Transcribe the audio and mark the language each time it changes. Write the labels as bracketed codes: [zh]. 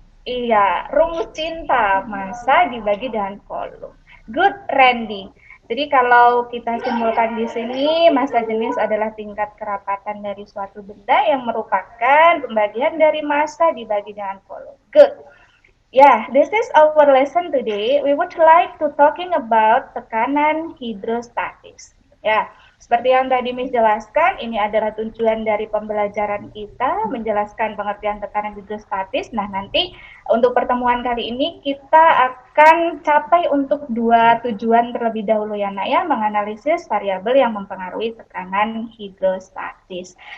[id] Iya, rumus cinta, massa dibagi dengan volume. Good, Randy. Jadi kalau kita simpulkan di sini, massa jenis adalah tingkat kerapatan dari suatu benda yang merupakan pembagian dari massa dibagi dengan volume. [en] Good. Yeah, this is our lesson today. We would like to talking about tekanan hidrostatis. [id] Ya, seperti yang tadi Miss jelaskan, ini adalah tujuan dari pembelajaran kita, menjelaskan pengertian tekanan hidrostatis. Nah, nanti untuk pertemuan kali ini kita akan capai untuk dua tujuan terlebih dahulu ya, Nak ya, menganalisis variabel yang mempengaruhi tekanan hidrostatis.